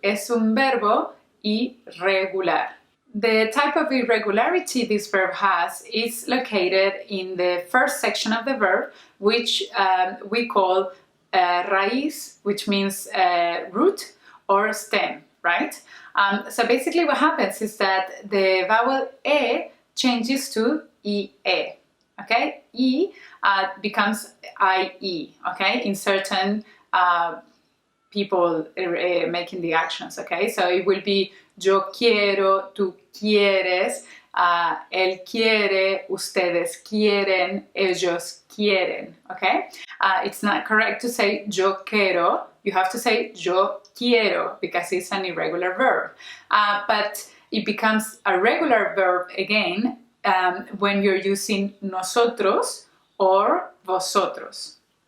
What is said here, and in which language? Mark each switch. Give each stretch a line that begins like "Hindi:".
Spanish: Es un verbo irregular.
English: The type of irregularity this verb has is located in the first section of the verb, which we call raíz, which means root or stem, right? So basically what happens is that the vowel e changes to ie, okay? E becomes ie, okay? In certain people making the actions, okay? So it will be
Spanish: yo quiero, tú quieres, él quiere, ustedes quieren, ellos quieren,
English: okay? It's not correct to say
Spanish: yo quiero,
English: you have to say yo quiero because it's an irregular verb. But it becomes a regular verb again when you're using nosotros or vosotros.